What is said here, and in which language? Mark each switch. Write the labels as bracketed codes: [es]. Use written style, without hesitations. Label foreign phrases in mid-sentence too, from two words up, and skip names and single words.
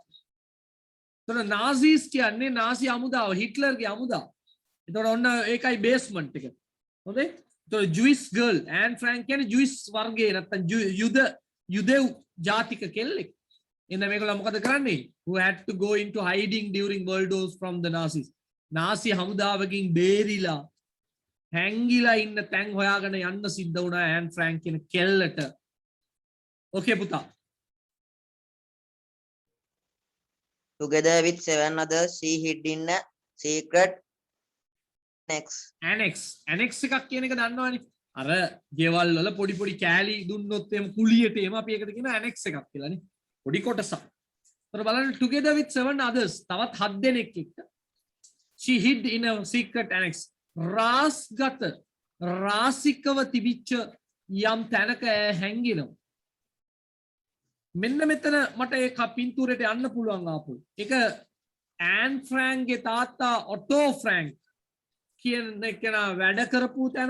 [si] එතන නාසීස් කියන්නේ නාසි හමුදාව හිට්ලර්ගේ හමුදාව. එතකොට ඔන්න ඒකයි බේස්මන්ට් එක. හොඳේ? එතකොට [en] Jewish girl [si] ඇන් ෆ්‍රැන්ක් කියන්නේ ජුයිස් වර්ගයේ නැත්තම් යුදෙව් ජාතික කෙල්ලෙක්. එන්න මේගොල්ලෝ මොකද කරන්නේ? [en] Who had to go into hiding during World Wars from the Nazis. [si] නාසි හමුදාවකින් බේරිලා හැංගිලා ඉන්න තැන් හොයාගෙන යන්න සිද්ධ වුණා ඇන් ෆ්‍රැන්ක් කියන කෙල්ලට. ඕකේ පුතා. [en] Together with 7 others, she hid in a secret [si] annex එකක් කියන එක දන්නවනේ. අර ගෙවල් වල පොඩි පොඩි කෑලි දුන්නොත් එම කුලියට එම අපි ඒකට කියන annex එකක් කියලානේ. පොඩි කොටසක්. ඒතර බලන්න [en] together with 7 others [si] තවත් 7 දෙනෙක් එක්ක [en] she hid in a secret annex. [si] රාස්ගත රාසිකව තිබිච්ච යම් තැනක හැංගිනවා. මෙන්න මෙතන මට ඒ පින්තූරයට යන්න පුළුවන් ආපු. ඒක ඇන් ෆ්‍රැන්ක්ගේ තාත්තා ඔටෝ ෆ්‍රැන්ක් කියන කෙනා වැඩ කරපු තැන.